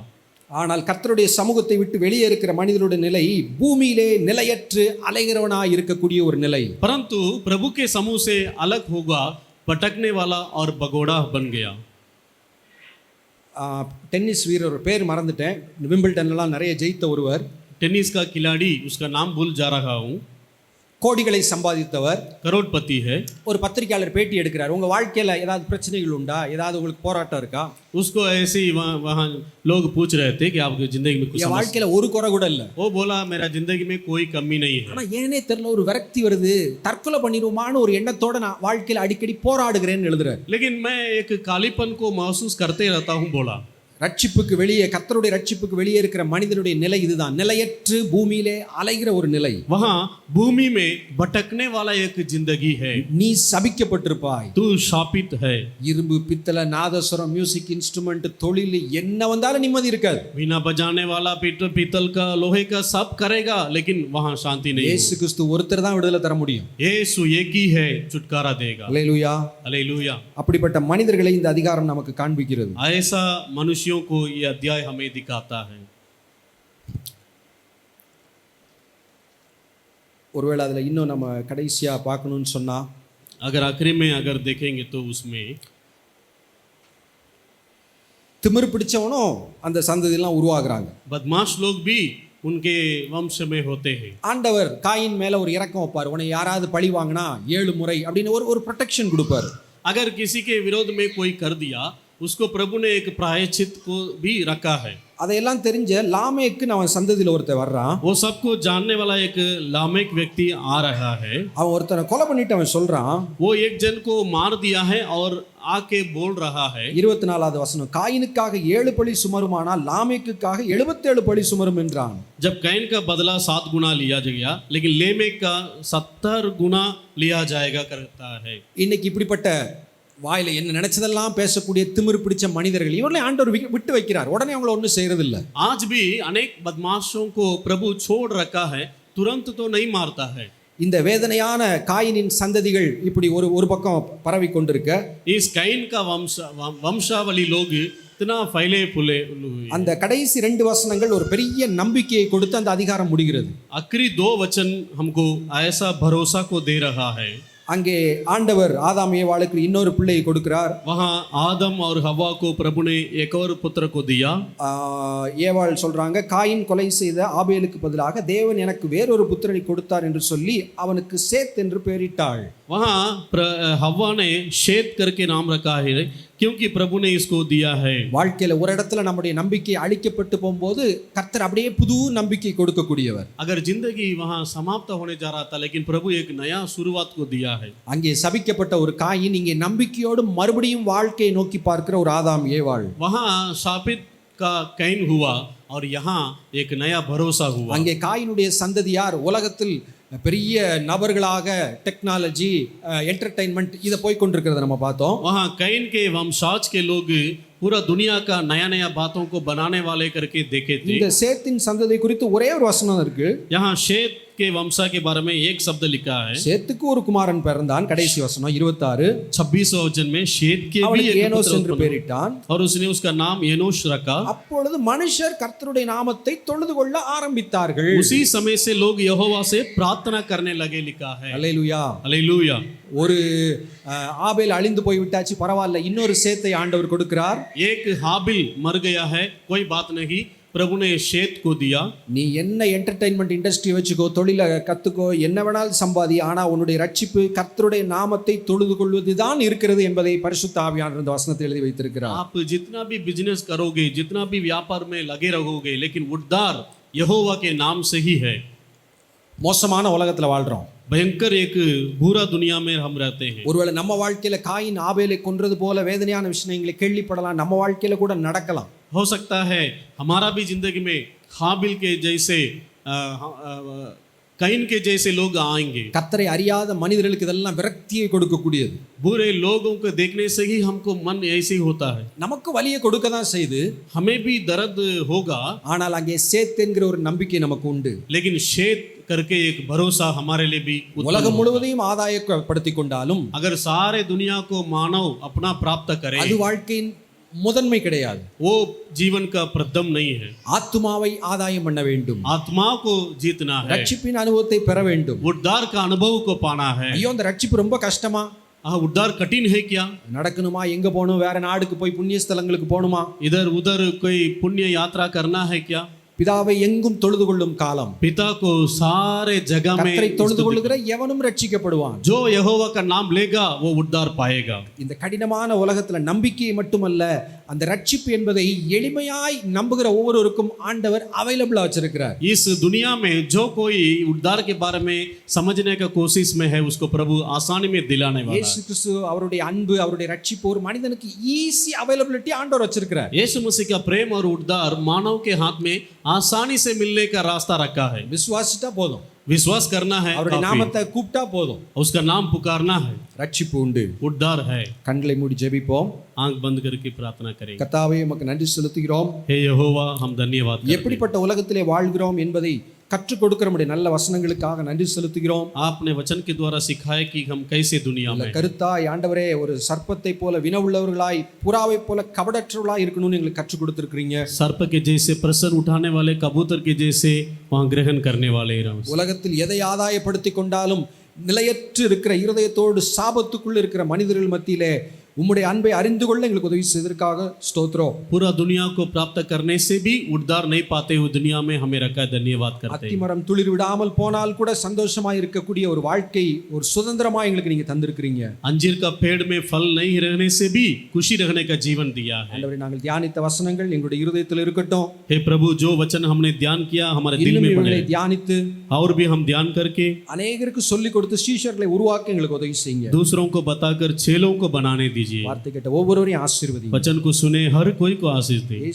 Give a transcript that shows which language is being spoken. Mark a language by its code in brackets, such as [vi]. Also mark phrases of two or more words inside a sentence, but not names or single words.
[ta] ஆனால் கர்த்தருடைய சமூகத்தை விட்டு வெளியே இருக்கிற மனிதனுடைய நிலை பூமியிலே நிலையற்று அலைகிறவனாய் இருக்கக்கூடிய ஒரு நிலை. [hi] परंतु प्रभु के समूह से अलग होगा, भटकने वाला और भगोड़ा बन गया। [ta] டென்னிஸ் வீரர் ஒரு பேர் மறந்துட்டேன், விம்பிள்டன்லாம் நிறைய ஜெயித்த ஒருவர், [hi] टेनिस का खिलाड़ी, उसका नाम भूल जा रहा हूँ, [ta] கோடிகளை சம்பாதித்தவர், [hi] करोड़पति है। [ta] ஒரு பத்திரிகையாளர் பேட்டி எடுக்கிறார், உங்க வாழ்க்கையில ஏதாவது பிரச்சனைகள் உண்டா, ஏதாவது உங்களுக்கு போராட்டம் இருக்கா? [hi] उसको ऐसे ही वहाँ लोग पूछ रहे थे कि आपकी जिंदगी में कुछ [ta] என் வாழ்க்கையில ஒரு குறை கூட இல்ல. [hi] वो बोला, मेरा जिंदगी में कोई कमी नहीं है, [ta] ஆனா ஏனே தெரியல ஒரு விரக்தி வருது, தற்கொலை பண்ணிடுவோமான்னு ஒரு எண்ணத்தோட நான் வாழ்க்கையில அடிக்கடி போராடுகிறேன்னு எழுதுறாரு. [hi] लेकिन मैं एक कालीपन को महसूस करते रहता हूँ, बोला। [ta] ரட்சிப்புக்கு வெளியே, கர்த்தருடைய ரட்சிப்புக்கு வெளியே இருக்கிற மனிதனுடைய நிலை இதுதான். நிலையற்று பூமியிலே அலைகிற ஒரு நிலை. [hi] वहां भूमि में भटकने वाला एक जिंदगी है. [ta] நீ சபிக்கப்பட்டிருப்பாய். [hi] तू शापित है. [ta] இரும்பு, பித்தளை, நாதஸ்வரம், [en] music instrument, [ta] தொழில் என்ன வந்தாலும் நிம்மதி இருக்காது. [hi] वीणा बजाने वाला पीतल का, लोहे का सब करेगा, लेकिन वहां शांति नहीं. [ta] இயேசு கிறிஸ்து ஒருத்தர் தான் விடுதலை தர முடியும். [hi] यीशु एक ही है, छुटकारा देगा. [ta] அல்லேலூயா. [hi] हालेलुया. [ta] அப்படிப்பட்ட மனிதர்களை இந்த அதிகாரம் நமக்கு காண்பிக்கிறது. [hi] ऐसा मनुष्यों को ये अध्याय हमें दिखाता है. [ta] ஒருவேளை அதுல இன்னும் நம்ம கடைசியா பார்க்கணும்னு சொன்னா, [hi] अगर आखिरी में अगर देखेंगे तो उसमें [ta] திமிரு பிடிச்சவனும் அந்த சந்ததியெல்லாம் உருவாகுறாங்க. [hi] बदमाश लोग भी उनके वंश में होते हैं. [ta] ஆண்டவர் காயின் மேல ஒரு இரக்கம் வைப்பார். உன்னை யாராவது பழி வாங்கினா 7 முறை அப்படின்னு ஒரு ப்ரொடெக்ஷன் கொடுப்பார். [hi] अगर किसी के विरोध में कोई कर दिया, उसको प्रभु ने एक प्रायश्चित को भी रखा है. [ta] அதையெல்லாம் தெரிஞ்ச லாமேக்கு அவன் சந்ததியில ஒருத்தர் வர்றான். [hi] वो सबको जानने वाला एक लामेक व्यक्ति आ रहा है. [ta] அவன் ஒருத்தனை கொலை பண்ணிட்டு அவன் சொல்றான், [hi] वो एक जन को मार दिया है और आके बोल रहा है. [ta] 24வது வசனம், காயினுக்காக 7 பழி சுமருமானால் லாமேக்குக்காக 77 பழி சுமரும் என்றான். [hi] जब कैन का बदला 7 गुना लिया गया, लेकिन लेमेक का 70 गुना लिया जाएगा करता है. [ta] இன்னைக்கு இப்படிப்பட்ட வாயில என்ன நினைச்சதெல்லாம் பேசக்கூடிய திமிரு பிடிச்ச மனிதர்கள் இவர்களை ஆண்டவர் விட்டு வைக்கிறார். உடனே அவங்கள ஒன்றும் செய்யறது இல்லை. [hi] आज भी अनेक बदमाशों को प्रभु छोड़ रखा है, तुरंत तो नहीं मारता है. [ta] இந்த வேதனையான காயினின் சந்ததிகள் இப்படி ஒரு பக்கம் பரவி கொண்டிருக்க, [hi] इस कैन का वंशावली लोग इतना फैले फूले हुए. [ta] அந்த கடைசி 2 வசனங்கள் ஒரு பெரிய நம்பிக்கையை கொடுத்து அந்த அதிகாரம் முடிகிறது. [hi] आखिरी 2 वचन हमको ऐसा भरोसा को दे रहा है. [ta] அங்கே ஆண்டவர் ஆதாம் ஏவாளுக்கு இன்னொரு பிள்ளையை கொடுக்கிறார். [hi] वहां आदम और हवा को प्रभु ने एक और पुत्र को दिया. [ta] ஏவாள் சொல்றாங்க, காயின் கொலை செய்த ஆபேலுக்கு பதிலாக தேவன் எனக்கு வேறொரு புத்திரனை கொடுத்தார் என்று சொல்லி அவனுக்கு சேத் என்று பெயரிட்டாள். [hi] वहां हवा ने शेत करके नाम रखा है, क्योंकि प्रभु ने इसको दिया है. [ta] வாழ்க்கையில ஒரு இடத்துல நம்முடைய நம்பிக்கை அழிக்கப்பட்டு போகும்போது கர்த்தர் அப்படியே புது நம்பிக்கை கொடுக்கக்கூடியவர். [hi] अगर जिंदगी वहां समाप्त होने जा रहा था, लेकिन प्रभु एक नया शुरुआत को दिया है. [ta] அங்கே சபிக்கப்பட்ட ஒரு காயின் இங்கே நம்பிக்கையோடு மறுபடியும் வாழ்க்கையை நோக்கி பார்க்கிற ஒரு ஆதாம் ஏவாள். [hi] वहां शापित का कैन हुआ और यहाँ एक नया भरोसा हुआ. [ta] அங்கே காயினுடைய சந்ததியார் உலகத்தில் பெரிய நபர்களாக [en] technology, entertainment [ta] இதை போய் கொண்டிருக்கிறத நம்ம பார்த்தோம். [hi] वहां कैन के वंशाज के लोग पूरा दुनिया का नया नया बातों को बनाने वाले करके देखे थे. [ta] இந்த சேத்தின் சந்ததி குறித்து ஒரே ஒரு வசனம் இருக்கு. [hi] यहाँ शेत के वंशा के बारे में एक शब्द लिखा है. [ta] சேத்துக்கு ஒரு குமாரன் பிறந்தான். கடைசி வசனம் 26, [hi] 26 वचन में शेत के भी एक [ta] ஏனோஸ் என்று [hi] पुत्र [ta] பெயரிட்டான். [hi] और उसने उसका नाम एनोश रखा. [ta] அப்பொழுது மனுஷர் கர்த்தருடைய நாமத்தை தொழுது கொள்ள ஆரம்பித்தார்கள். [hi] उसी समय से लोग यहोवा से प्रार्थना करने लगे, लिखा है. [ta] அல்லேலூயா. [hi] हालेलुया. [ta] ஒரு ஆபேல் அழிந்து போய் விட்டாச்சு, பரவாயில்ல, இன்னொரு சேத்தை ஆண்டவர் கொடுக்கிறார். [hi] एक हाबिल मर गया है, कोई बात नहीं, प्रभु ने शेत को दिया. [ta] நீ என்ன [en] entertainment industry [ta] வச்சுக்கோ, தொழிலை கத்துக்கோ, என்ன வேணாலும் சம்பாதி, ஆனா உன்னுடைய ரட்சிப்பு கர்த்தருடைய நாமத்தை தொழுது கொள்வதுதான் இருக்கிறது என்பதை பரிசுத்த ஆவியானவர் இந்த வசனத்தை எழுதி வைத்திருக்கிறார். [hi] आप जितना भी बिजनेस करोगे, जितना भी व्यापार में लगे रहोगे, लेकिन उद्धार यहोवा के नाम से ही है. [ta] மோசமான உலகத்துல வாழ்றோம். [hi] भयंकर एक बुरा दुनिया में हम रहते हैं. [ta] ஒருவேளை நம்ம வாழ்க்கையில காயின் ஆபேலை கொன்றது போல வேதனையான விஷயங்களை கேள்விப்படலாம். நம்ம வாழ்க்கையில கூட நடக்கலாம். [hi] हो सकता है हमारा भी जिंदगी में हाबिल के जैसे कैन के जैसे लोग आएंगे. [ta] கர்த்தரை அறியாத மனிதர்களுக்கு இதெல்லாம் விரக்தியை கொடுக்கக்கூடியது. [hi] बुरे लोगों को देखने से ही हमको मन ऐसे ही होता है. [ta] நமக்கு வலியை கொடுக்க தான் செய்து, [hi] हमें भी दर्द होगा, [ta] ஆனால் அங்கே சேத் என்கிற ஒரு நம்பிக்கை நமக்கு உண்டு. [hi] लेकिन शेत करके एक भरोसा हमारे लिए भी उत्पन्न [ta] உலகம் [hi] होगा. [ta] முழுவதையும் ஆதாயப்படுத்தி கொண்டாலும் [hi] अगर सारे दुनिया को मानव अपना प्राप्त करे, [ta] அது வாழ்க்கையின் முதன்மை கிடையாது. [hi] वो जीवन का प्रथम नहीं है. [ta] ஆத்துமாவை ஆதாயம் பண்ண வேண்டும். [hi] आत्मा को जीतना है, [ta] ரட்சிப்பின் அனுபவத்தை பெற வேண்டும். [hi] उद्धार का अनुभव को पाना है. [ta] ஐயோ, அந்த ரட்சிப்பு ரொம்ப கஷ்டமா? [hi] उद्धार कठिन है क्या? [ta] நடக்கணுமா? எங்க போகணும்? வேற நாடுக்கு போய் புண்ணிய ஸ்தலங்களுக்கு போகணுமா? [hi] इधर उधर कोई पुण्य यात्रा करना है क्या? [ta] பிதாவை எங்கும் தொழுது கொள்ளும் காலம். [hi] पिता को सारे जगह में [ta] கர்த்தரை தொழுது கொள்ளுகிற எவனும் ரட்சிக்கப்படுவான். [hi] जो यहोवा का नाम लेगा वो उद्धार पाएगा. [ta] இந்த கடினமான உலகத்துல நம்பிக்கையை மட்டுமல்ல, அந்த ரட்சிப்பு என்பதை எளிமையாய் நம்புகிற ஒவ்வொருவருக்கும் ஆண்டவர் அவைலபிளா வச்சிருக்கிறார். [hi] इस दुनिया में जो कोई उद्धार के बारे में समझने का कोशिश में है उसको प्रभु आसानी में दिलाने वाला [ta] இயேசு [hi] है. [ta] கிறிஸ்து அவருடைய அன்பு அவருடைய ரட்சிப்பு ஒரு மனிதனுக்கு [en] easy availability [ta] ஆண்டவர் வச்சிருக்கிறார். [hi] यीशु मसीह का प्रेम और उद्धार मानव के हाथ में आसानी से मिलने का रास्ता रखा है. [ta] விசுவாசிட்டா போதும், [hi] विश्वास करना है, [ta] அவருடைய [hi] काफी. [ta] நாமத்தை கூப்பிட்டா போதும், [hi] उसका नाम पुकारना है, [ta] ரட்சிப்பு உண்டு. [hi] उद्धार है. [ta] கண்களை மூடி ஜெபிப்போம். [hi] आंख बंद करके प्रार्थना करेंगे. [ta] கர்த்தாவே உமக்கு நன்றி செலுத்துகிறோம். [hi] हे यहोवा हम धन्यवाद करते हैं. [ta] எப்படிப்பட்ட உலகத்திலே வாழ்கிறோம் என்பதை கற்றுக் கொடுக்கிற நம்முடைய நல்ல வசனங்களுக்காக நன்றி செலுத்துகிறோம். [hi] आपने वचन के द्वारा सिखाया कि हम कैसे दुनिया में [ta] கருத்தாய் ஆண்டவரே ஒரு சர்ப்பத்தை போல வினவுள்ளவர்களாய் புறாவை போல கபடற்றவர்களாய் இருக்கணும்னு எங்களுக்கு கற்றுக் கொடுத்திருக்கிறீங்க. [hi] सर्प के जैसे प्रसन्न उठाने वाले, कबूतर के जैसे वहाँ ग्रहण करने वाले रहो. [ta] உலகத்தில் எதை ஆதாயப்படுத்தி கொண்டாலும் நிலையற்று இருக்கிற இருதயத்தோடு சாபத்துக்குள்ள இருக்கிற மனிதர்கள் மத்தியிலே உம்முடைய அன்பை அறிந்து கொள்ள எங்களுக்கு உதவி செய்ததற்காக ஸ்தோத்திரம். [hi] पूरा दुनिया को प्राप्त करने से भी उद्धार नहीं पाते हुए दुनिया में हमें रखा, धन्यवाद करते हैं. [ta] அத்திமரம் துளிர் விடாமல் போனால் கூட சந்தோஷமாய் இருக்கக்கூடிய ஒரு வாழ்க்கை, ஒரு சுதந்திரமா எங்களுக்கு நீங்க தந்திருக்கிறீங்க. [hi] अंजीर का पेड़ में फल नहीं रहने से भी खुशी रहने का जीवन दिया है. [ta] ஆண்டவரே நாங்கள் தியானித்த வசனங்கள் எங்களுடைய இருதயத்தில் இருக்கட்டும். [hi] हे प्रभु, जो वचन हमने ध्यान किया हमारे दिल में [ta] இவர்களை [hi] बने [ta] தியானித்து [hi] और भी हम ध्यान करके [ta] அநேகருக்கு சொல்லிக் கொடுத்து சீஷர்களை உருவாக்க எங்களுக்கு உதவி செய்யுங்க. [hi] दूसरों को बताकर चेलों को बनाने दीजिए. [ta] வார்த்தை கேட்ட ஒவ்வொருவரையும் ஆசீர்வதிங்க. [hi] वचन को सुने हर कोई को आशीष दे.